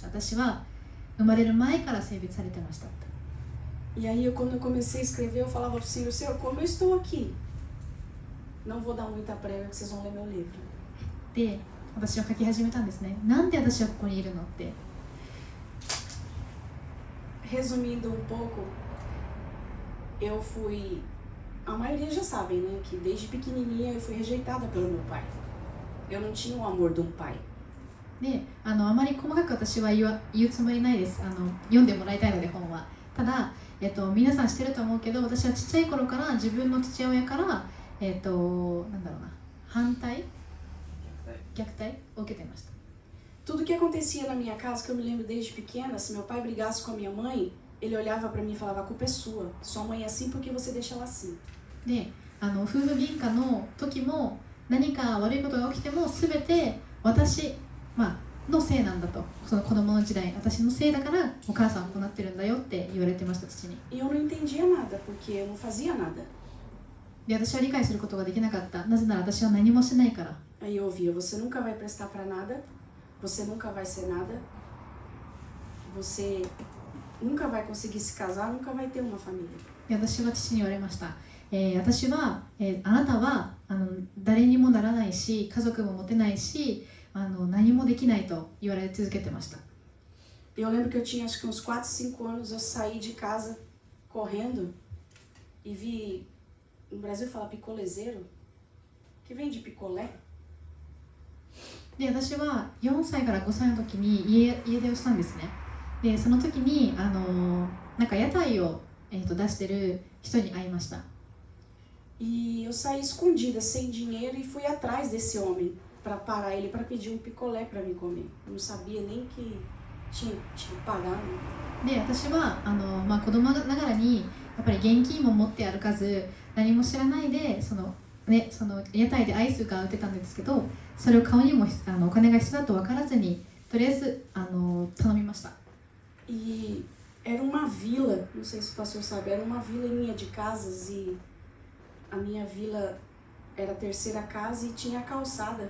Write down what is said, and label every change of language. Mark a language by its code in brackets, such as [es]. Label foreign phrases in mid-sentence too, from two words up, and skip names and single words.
[ja] 私は生まれる前から性別されてました。 [pt] E aí quando eu comecei a escrever, eu falava para o Senhor, Senhor, como eu estou aqui? Não vou dar muita prévia que vocês vão ler meu livro. [ja] で、私は書き始めたんですね。なんで私はここにいるのって。 [pt] Resumindo um pouco, eu fui, a maioria já sabem, né, que desde pequenininha eu fui rejeitada pelo meu pai. Eu não tinha o amor de um pai. [ja] で、あまり細かく私は言うつもりないです。読んでもらいたいので本は。ただ、皆さん知ってると思うけど、私はちっちゃい頃から自分の父親からなんだろうな、虐待を受けていました。 [pt] Tudo que acontecia na minha casa, que eu me lembro desde pequena, se meu pai brigasse com a minha mãe, ele olhava para mim e falava, a culpa é sua. Sua mãe é assim porque você deixa ela assim. [ja] で、夫婦喧嘩の時も何か悪いことが起きても全て私、のせいなんだと。その子供の時代、私のせいだからお母さんはこうなってるんだよって言われてました、父に。 [pt] E eu não entendia nada, porque eu não fazia nada. [ja] で、私は理解することができなかった。なぜなら私は何もしてないから。 [pt] Aí eu ouvia, você nunca vai prestar para nada, você nunca vai ser nada, você nunca vai conseguir se casar, nunca vai ter uma família. [ja] で、私は父に言われました。私は、あなたは誰にもならないし、家族も持てないし、何もできないと言われ続けてました。 [pt] Eu lembro que eu tinha acho que uns 4, 5 anos, eu saí de casa correndo e vi, no Brasil fala picolezeiro, que vem de picolé. [ja] で、私は4歳から5歳の時に家出をしたんですね。で、その時になんか屋台を、出してる人に会いました。 [pt] E eu saí escondida, sem dinheiro, e fui atrás desse homem para parar ele para pedir um picolé para me comer. Eu não sabia nem que tinha que pagar. Né? [ja] で、私は子供ながらにやっぱり現金も持って歩かず、何も知らないでその屋台でアイスが売ってたんですけど、それを買うにもお金が必要だと分からずに、とりあえず頼みました。 [pt] E era uma vila, não sei se o pastor sabe, era uma vilinha de casas e a minha vila era a terceira casa e tinha a calçada.